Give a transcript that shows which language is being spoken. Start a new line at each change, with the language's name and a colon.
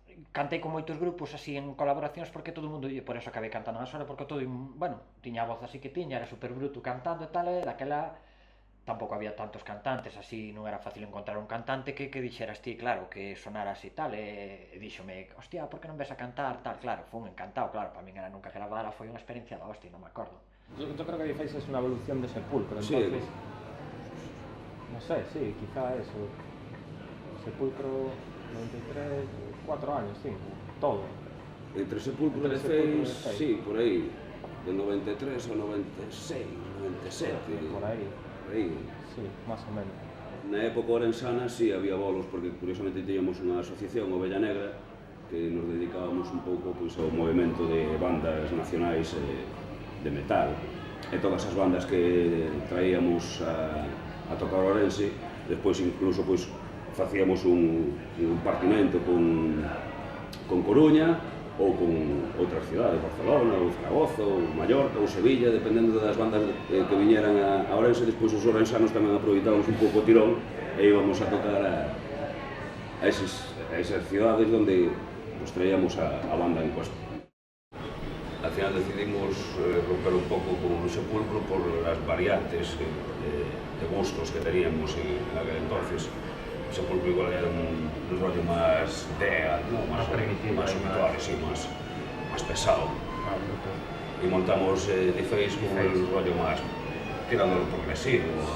Galician: Cantei con moitos grupos así en colaboracións porque todo o mundo, e por eso acabei cantando na sola, porque todo, bueno, tiña a voz así que tiña, era super bruto cantando e tal, e daquela tampouco había tantos cantantes, así non era fácil encontrar un cantante que dixeras ti, claro, que sonara así tal, e díxome, hostia, por que non ves a cantar, tal, claro, foi un encantado, claro, para min era nunca gravara, foi unha experiencia da hostia, non me acordo.
Spanish: Yo creo que dices es una evolución de Sepulcro, entonces, no sé, sí, quizá eso, Sepulcro 93, 4 años, 5, todo.
Galician: Entre Sepulcro e Face, sí, por aí, de 93 ao 96, 97. Por aí,
Spanish: sí, más o menos.
Galician: Na época orensana sí había bolos, porque curiosamente teníamos unha asociación, Ovella Negra, que nos dedicábamos un pouco pois, ao movimento de bandas nacionais de metal, e todas as bandas que traíamos a tocar Ourense, despois incluso pois, facíamos un partimento con Coruña ou con outras cidades, Barcelona, ou Zaragoza, ou Mallorca, ou Sevilla, dependendo das bandas que viñeran a Ourense. Despois os ourensanos tamén aproveitábamos un pouco o tirón e íbamos a tocar a esas cidades onde pues, traíamos a banda en cuestión.
Spanish: Al final decidimos romper un pouco con o Sepulcro por las variantes de gustos que teníamos en aquel entonces. O Sepulcro igual era un rollo más dead, ¿no? más primitivo, más habitual, sí, más pesado. Y montamos The Face con el rollo más tirando lo progresivo.